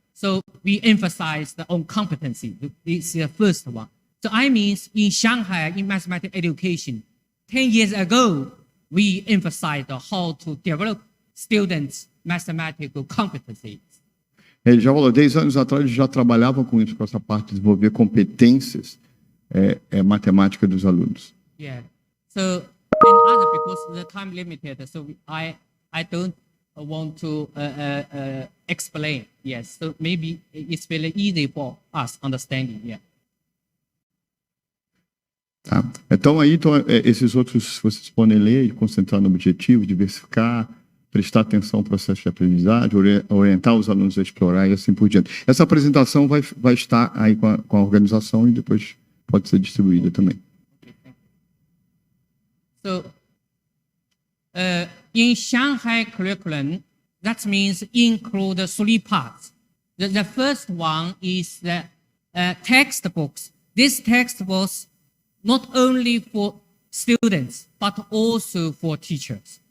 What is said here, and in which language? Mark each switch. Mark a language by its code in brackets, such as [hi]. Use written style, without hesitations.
[en] So we emphasize on competency. This is the first one. So in Shanghai, in mathematics education, 10 years ago, we emphasized how to develop students' mathematical competencies. [pt] Ele já falou, 10 anos atrás eles já trabalhavam com isso, com essa parte de desenvolver competências matemática dos alunos. [en] Yeah. So in other, because the time limited, so I don't want to explain. Yes. So maybe it's very easy for us understanding. Yeah. [pt] Tá? Então, esses outros, vocês podem ler e concentrar no objetivo, diversificar, prestar atenção ao processo de aprendizagem, orientar os alunos a explorar e assim por diante. Essa apresentação vai estar aí com a organização e depois pode ser distribuída também. [en] So, in Shanghai curriculum, that means include 3 parts. The first one is the textbooks. These textbooks not only for students, but also for teachers.